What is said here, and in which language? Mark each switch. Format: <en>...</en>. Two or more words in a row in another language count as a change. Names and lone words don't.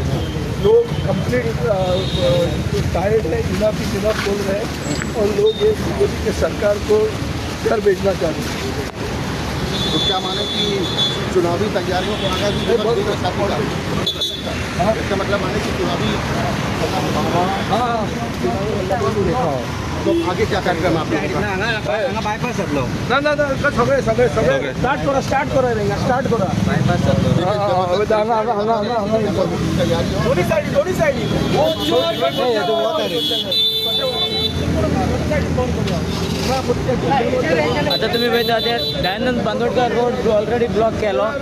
<hi>लोग</hi> <en>complete tired</en> <hi>है, इनफ बोल रहे हैं और लोग ये बीजेपी के सरकार को घर भेजना चाहते हैं। तो क्या माने कि चुनावी तैयारियों को आगे भी इसका मतलब माने कि चुनावी तो आगे क्या कार्यक्रम आप लोगों का?</hi> <kok>बायपास सरलो ना सगळे स्टार्ट करा रहेगा स्टार्ट करा बायपास सरलो दोन्ही साइड आता तुम्ही पळयता ते दयानंद बांदोडकर रोड</kok> <en>already block</en> <kok>केलो.</kok>